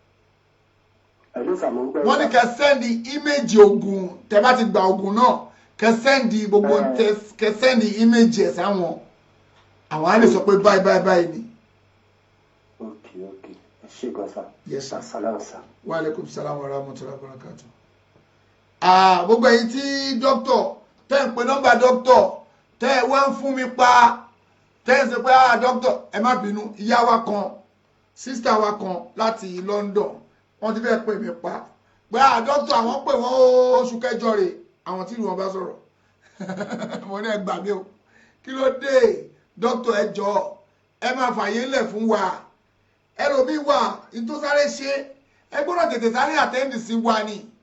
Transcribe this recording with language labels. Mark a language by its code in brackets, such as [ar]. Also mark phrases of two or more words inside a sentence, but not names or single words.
[yo] wọ́n ní kẹ́ [en] sẹ́ndì íméjì [yo] oògùn tẹ́ bá ti gba oògùn náà kẹ́ sẹ́ndì gbogbo kẹ́ [en] sẹ́ndì íméjì [yo] ẹ̀ sáwọn àwọn á lè sọ pé báyìí ni. ok ẹ ṣe gan sa. [en] yes sir. [yo] salam sa. [ar] وعليكم السلام ورحمة الله وبركاته. [yo] gbogbo èyí tí dókítà tẹ́ ń pe nọ́mbà dókítà tẹ́ ẹ wá ń fún mi pa tẹ́ ẹ sọ pé dókítà ẹ má bínú ìyá wa kan sísítà wa kan láti London wọ́n ti fẹ́ pè mí pa pé dókítà àwọn pè wọ́n oṣù kẹjọ rè àwọn tí wọ́n bá sọ̀rọ̀ mo ní ẹ gbà mí o kí ló dé dókítà ẹ jọ̀ọ́ ẹ máa fàyè lẹ̀ fún wa ẹlòmíì wà tó sáré ṣe ẹ gbọ́dọ̀ tètè sáré àtẹ́ǹdì sí wa ni